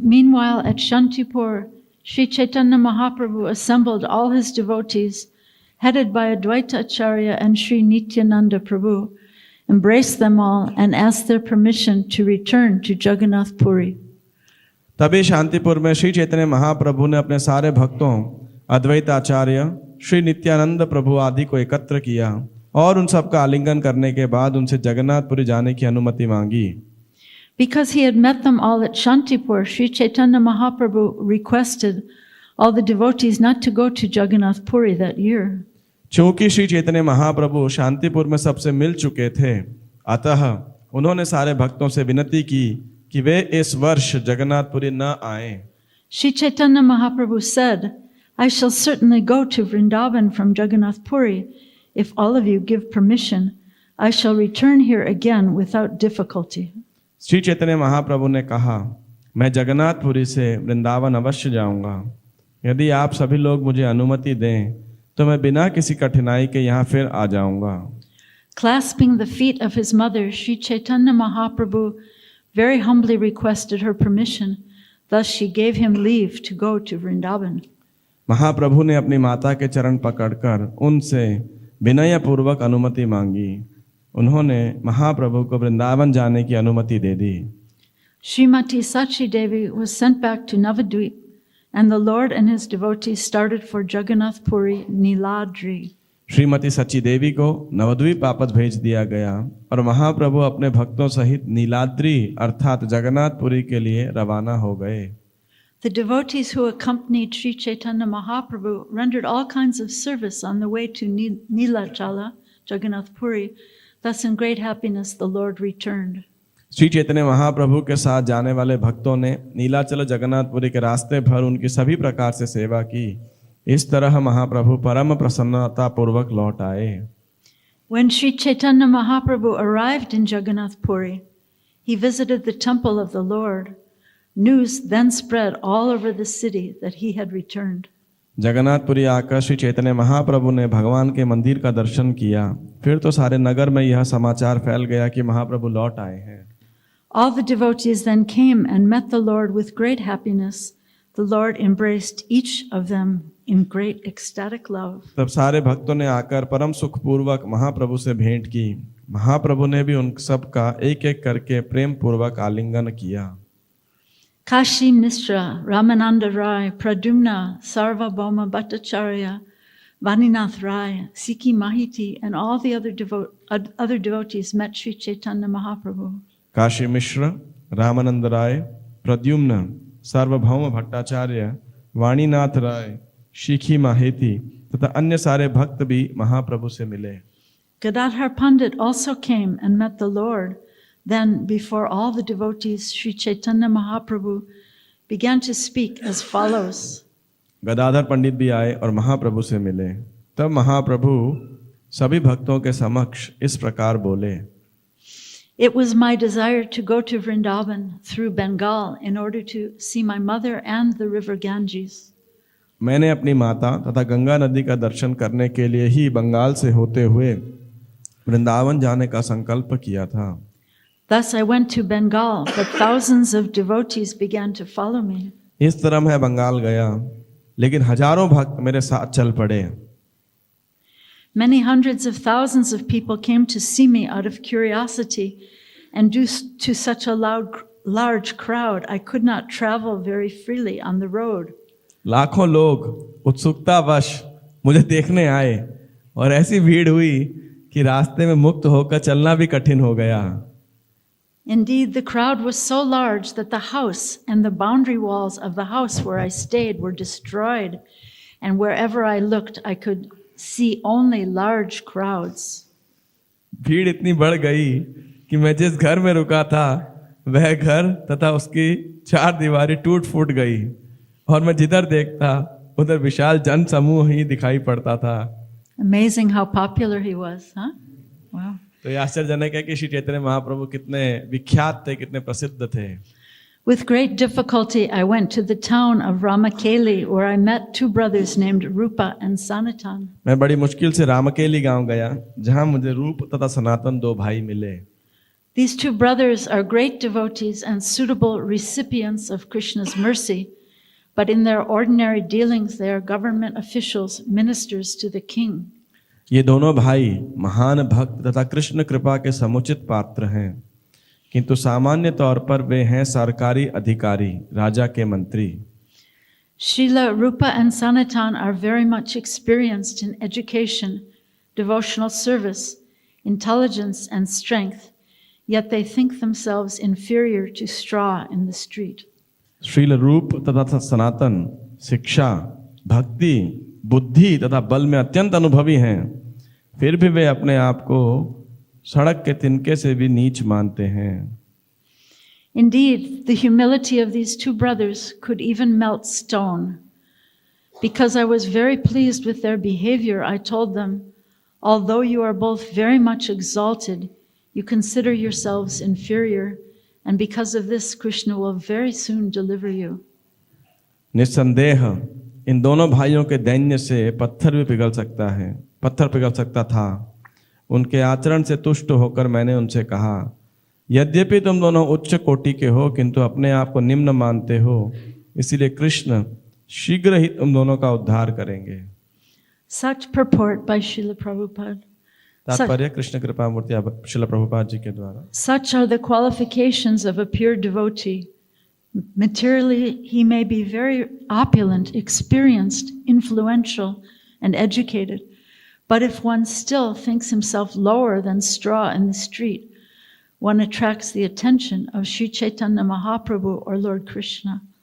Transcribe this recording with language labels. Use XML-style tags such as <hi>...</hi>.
<en>Meanwhile, at Shantipur, Sri Chaitanya Mahaprabhu assembled all his devotees, headed by Advaita Acharya and Sri Nityananda Prabhu, embraced them all and asked their permission to return to Jagannath Puri.</en> <hi>तभी शांतिपुर में श्री चैतन्य महाप्रभु ने अपने सारे भक्तों अद्वैत आचार्य श्री नित्यानंद प्रभु आदि को एकत्र किया और उन सबका आलिंगन करने के बाद उनसे जगन्नाथपुरी जाने की अनुमति मांगी.</hi> <en>Because he had met them all at Shantipur, Sri Chaitanya Mahaprabhu requested all the devotees not to go to Jagannath Puri that year.</en> <hi>चूंकि श्री चैतन्य महाप्रभु शांतिपुर में सबसे मिल चुके थे, अतः उन्होंने सारे भक्तों से विनती की कि वे इस वर्ष जगन्नाथपुरी न आएं.</hi> <en>Sri Chaitanya Mahaprabhu said, I shall certainly go to Vrindavan from Jagannath Puri. If all of you give permission, I shall return here again without difficulty.</en> <hi>Shri Chaitanya Mahaprabhu ने कहा, मैं जगन्नाथपुरी से वृंदावन अवश्य जाऊंगा. यदि आप सभी लोग मुझे अनुमति दें, तो मैं बिना किसी कठिनाई के यहाँ फिर आ जाऊंगा.</hi> <en>Clasping the feet of his mother, Sri Chaitanya Mahaprabhu very humbly requested her permission. Thus she gave him leave to go to Vrindavan.</en> <hi>महाप्रभु ने अपनी माता के चरण पकड़कर उनसे विनय पूर्वक अनुमति मांगी. उन्होंने महाप्रभु को वृंदावन जाने की अनुमति दे दी.</hi> <en>Srimati Sachi Devi was sent back to Navadvip, and the Lord and his devotees started for Jagannath Puri Niladri.</en> <hi>Shrimati सची देवी को नवद्वीप वापस भेज दिया गया और महाप्रभु अपने भक्तों सहित नीलाद्री अर्थात जगन्नाथपुरी के लिए रवाना हो गए.</hi> <en>The devotees who accompanied Sri Chaitanya Mahaprabhu rendered all kinds of service on the way to Nilachala, Jagannath Puri. Thus in great happiness the Lord returned.</en> <hi>Shri Chaitanya Mahaprabhu के साथ जाने वाले भक्तों ने नीलाचल जगन्नाथपुरी के रास्ते भर उनकी सभी प्रकार से सेवा की. इस तरह महाप्रभु परम प्रसन्नता पूर्वक लौट आए.</hi> <en>When Sri Chaitanya Mahaprabhu arrived in Jagannath Puri, he visited the temple of the Lord. News then spread all over the city that he had returned.</en> <hi>Jagannathpuri आकर श्री चैतन्य महाप्रभु ने भगवान के मंदिर का दर्शन किया। फिर तो सारे नगर में यह समाचार फैल गया कि महाप्रभु लौट आए हैं।</hi> <en>All the devotees then came and met the Lord with great happiness. The Lord embraced each of them in great ecstatic love.</en> <hi>तब सारे भक्तों ने आकर परम सुखपूर्वक महाप्रभु से भेंट की। महाप्रभु ने भी उन सब का एक एक करके प्रेम पूर्वक आलिंगन किया।</hi> <en>Kashi Mishra, Ramananda Rai, Pradyumna, Sarvabhauma Bhattacharya, Vaninath Rai, Sikhi Mahiti, and all the other devotees met Sri Chaitanya Mahaprabhu.</en> <hi>Kashi मिश्र, रामानंद राय, प्रद्युम्न, सार्वभौम भट्टाचार्य, वाणीनाथ राय, शिखी माहेती तथा अन्य सारे भक्त भी महाप्रभु से मिले।</hi> <en>Gadadhar Pandit also came and met the Lord. Then, before all the devotees, Sri Chaitanya Mahaprabhu began to speak as follows.</en> <hi>Gadadhar पंडित भी आए और महाप्रभु से मिले। तब महाप्रभु सभी भक्तों के समक्ष इस प्रकार बोले।</hi> <en>It was my desire to go to Vrindavan through Bengal in order to see my mother and the river Ganges.</en> <hi>मैंने अपनी माता तथा गंगा नदी का दर्शन करने के लिए ही बंगाल से होते हुए वृंदावन जाने का संकल्प किया था।</hi> <en>Thus I went to Bengal, but thousands of devotees began to follow me.</en> <hi>इस तरह मैं बंगाल गया, लेकिन हजारों भक्त मेरे साथ चल पड़े।</hi> <en>Many hundreds of thousands of people came to see me out of curiosity, and due to such a large crowd, I could not travel very freely on the road.</en> <hi>लाखों लोग उत्सुकतावश मुझे देखने आए और ऐसी भीड़ हुई कि रास्ते में मुक्त होकर चलना भी कठिन हो गया।</hi> <en>Indeed, the crowd was so large that the house and the boundary walls of the house where I stayed were destroyed, and wherever I looked, I could see only large crowds.</en> <hi>भीड़ इतनी बढ़ गई कि मैं जिस घर में रुका था वह घर तथा उसकी चार दीवारें टूट फूट गई और मैं जिधर देखता उधर विशाल जन समूह ही दिखाई पड़ता था।</hi> <en>Amazing how popular he was, huh? Wow.</en> <hi>तो ये आश्चर्यजनक है कि श्री चैतन्य महाप्रभु कितने विख्यात थे, कितने प्रसिद्ध थे।</hi> <en>With great difficulty, I went to the town of Ramakeli, where I met two brothers named Rupa and Sanatan.</en> <hi>मैं बड़ी मुश्किल से रामकेली गांव गया, जहां मुझे रूप तथा सनातन दो भाई मिले।</hi> <en>These two brothers are great devotees and suitable recipients of Krishna's mercy, but in their ordinary dealings, they are government officials, ministers to the king.</en> <hi>ये दोनों भाई महान भक्त तथा कृष्ण कृपा के समुचित पात्र हैं, किंतु सामान्य तौर पर वे हैं सरकारी अधिकारी, राजा के मंत्री।</hi> <en>Srila Rupa and Sanatan are very much experienced in education, devotional service, intelligence, and strength, yet they think themselves inferior to straw in the street.</en> <hi>Srila रूप तथा सनातन शिक्षा, भक्ति, बुद्धि तथा बल में अत्यंत अनुभवी हैं, फिर भी वे अपने आप को सड़क के तिनके से भी नीच मानते हैं।</hi> <en>Indeed, the humility of these two brothers could even melt stone. Because I was very pleased with their behavior, I told them, although you are both very much exalted, you consider yourselves inferior, and because of this, Krishna will very soon deliver you.</en> <hi>निस्संदेह इन दोनों भाइयों के दैन्य से पत्थर पिघल सकता था। उनके आचरण से तुष्ट होकर मैंने उनसे कहा, यद्यपि तुम दोनों उच्च कोटि के हो, किंतु अपने आप को निम्न मानते हो, इसीलिए कृष्ण शीघ्र ही तुम दोनों का उद्धार करेंगे।</hi> <en>Such purport by Srila Prabhupada.</en> <hi>तात्पर्य कृष्ण कृपा मूर्ति श्रील प्रभुपाद जी के द्वारा।</hi> <en>Such are the qualifications of a pure devotee. Materially, he may be very opulent, experienced, influential, and educated. But if one still thinks himself lower than straw in the street, one attracts the attention of Sri Chaitanya Mahaprabhu or Lord Krishna.</en>